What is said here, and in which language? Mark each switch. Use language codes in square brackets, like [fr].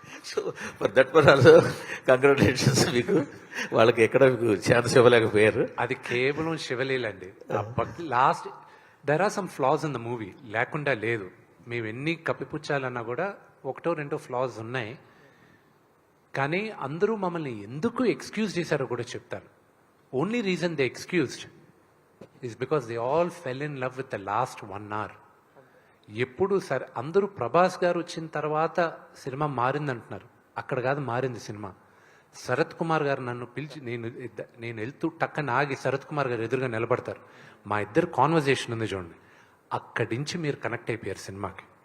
[en] so for that were also congratulations [te] మీకు. వాళ్ళకి ఎక్కడ మీకు ఛాన్స్ ఇవ్వలేకపోయారు. అది కేవలం శివలీలండి. [en] last there are some flaws in the movie, [te] లేకుండా లేదు. మేము ఎన్ని కప్పిపుచ్చాలన్నా కూడా 1-2 ఫ్లాస్ ఉన్నాయి. కానీ అందరూ మమ్మల్ని ఎందుకు ఎక్స్క్యూజ్ చేశారో కూడా చెప్తాను. [en] Only reason they excused is because they all fell in love with the last 1 hour. [te] ఎప్పుడు సరే అందరూ ప్రభాస్ గారు వచ్చిన తర్వాత సినిమా మారిందంటున్నారు. అక్కడ కాదు మారింది సినిమా. శరత్ కుమార్ గారు నన్ను పిలిచి, నేను వెళ్తూ టక్కన ఆగి శరత్ కుమార్ గారు ఎదురుగా నిలబడతారు. మా ఇద్దరు కాన్వర్జేషన్ ఉంది చూడండి, అక్కడి నుంచి మీరు కనెక్ట్ అయిపోయారు సినిమాకి.